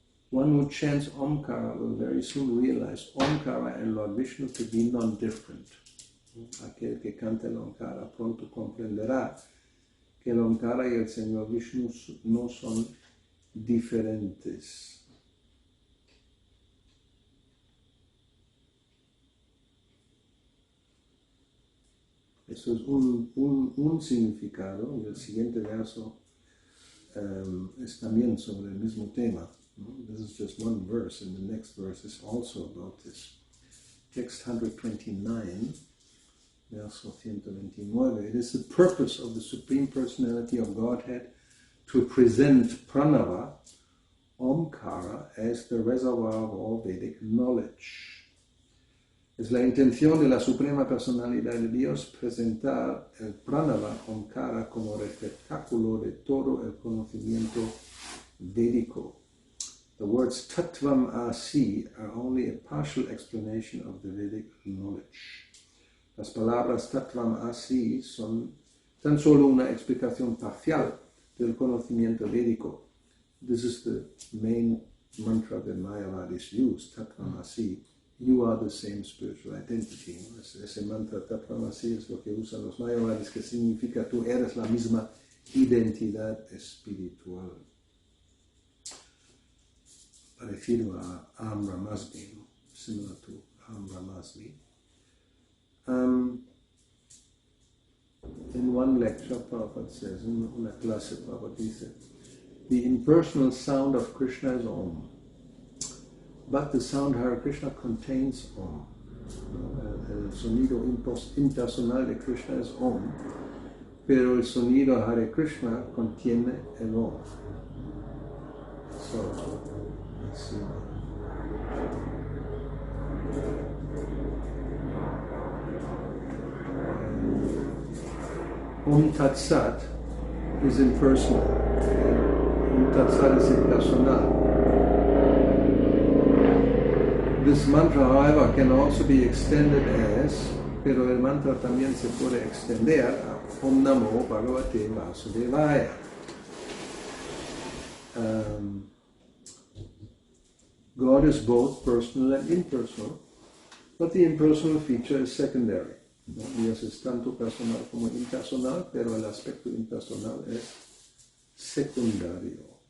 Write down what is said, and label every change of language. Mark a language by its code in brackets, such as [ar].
[en] One who chants Omkara will very soon realize Omkara and Lord Vishnu to be non-different. [es] Aquel que canta el Omkara pronto comprenderá que el Omkara y el Señor Vishnu no son diferentes. Eso es un significado, y el siguiente verso es también sobre el mismo tema. [en] This is just one verse, and the next verse is also about this. Text 129, verso 129. It is the purpose of the Supreme Personality of Godhead to present Pranava, Omkara, as the reservoir of all Vedic knowledge. [es] Es la intención de la Suprema Personalidad de Dios presentar el Pranava, Omkara, como receptáculo de todo el conocimiento védico. [en] The words Tattvam Asi are only a partial explanation of the Vedic knowledge. [es] Las palabras Tattvam Asi son tan solo una explicación parcial del conocimiento védico. [en] This is the main mantra that Mayavadis use, Tattvam Asi. You are the same spiritual identity. [es] Ese mantra Tattvam Asi es lo que usan los Mayavadis, que significa tú eres la misma identidad espiritual. Parecido a Aham Brahmasmi, ¿no? [en] Similar to Aham Brahmasmi. In one lecture, Prabhupada says, [es] in una clase, Prabhupada dice, [en] the impersonal sound of Krishna is Om, but the sound Hare Krishna contains Om. [es] El sonido impersonal de Krishna es Om, pero el sonido Hare Krishna contiene el Om. [en] So, let's see. Om Tat Sat is impersonal. Om Tat Sat is impersonal. This mantra, however, can also be extended as, [es] pero el mantra también se puede extender a Om Namo Bhagavate Vasudevaya. [en] God is both personal and impersonal, but the impersonal feature is secondary. [es] Dios es tanto personal como impersonal, pero el aspecto impersonal es secundario.